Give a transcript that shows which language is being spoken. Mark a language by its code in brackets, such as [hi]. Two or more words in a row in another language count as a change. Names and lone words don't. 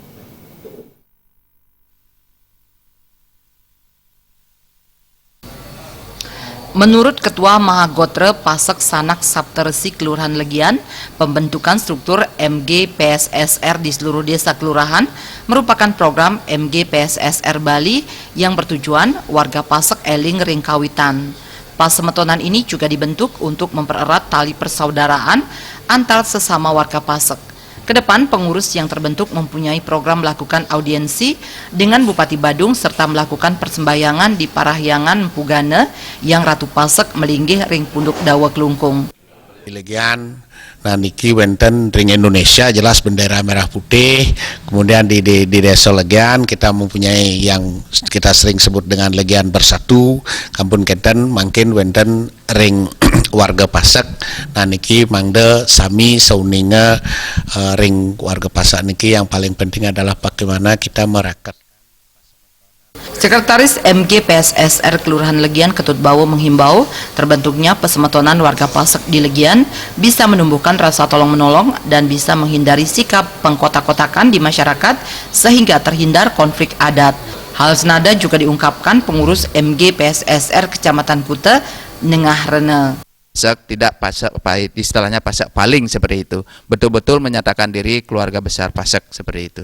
[id] Menurut Ketua Mahagotra Pasek Sanak Saptaresi Kelurahan Legian, pembentukan struktur MGPSSR di seluruh desa kelurahan merupakan program MGPSSR Bali yang bertujuan warga Pasek [ban] eling ring kawitan. [id] Pasemetonan ini juga dibentuk untuk mempererat tali persaudaraan antar sesama warga Pasek. Kedepan pengurus yang terbentuk mempunyai program melakukan audiensi dengan Bupati Badung serta melakukan persembahyangan di Parahyangan Pugane yang Ratu Pasek [ban] melinggih ring punduk dawa [id] kelungkung. Di Legian, nah [ban] niki wenten ring [id] Indonesia jelas bendera merah putih. Kemudian di desa Legian kita mempunyai yang kita sering sebut dengan Legian Bersatu. Kampung Kenten mungkin [ban] wenten ring [id] warga Pasek. Nah [ban] niki mangde sami sauninga ring [id] warga Pasek niki yang paling penting adalah bagaimana kita merakat. Sekretaris MGPSSR Kelurahan Legian Ketut Bawo menghimbau terbentuknya pesemetonan warga Pasek di Legian bisa menumbuhkan rasa tolong-menolong dan bisa menghindari sikap pengkotak-kotakan di masyarakat sehingga terhindar konflik adat. Hal senada juga diungkapkan pengurus MGPSSR Kecamatan Kute, Nengah Rene. Pasek tidak Pasek, istilahnya Pasek paling seperti itu, betul-betul menyatakan diri keluarga besar Pasek seperti itu.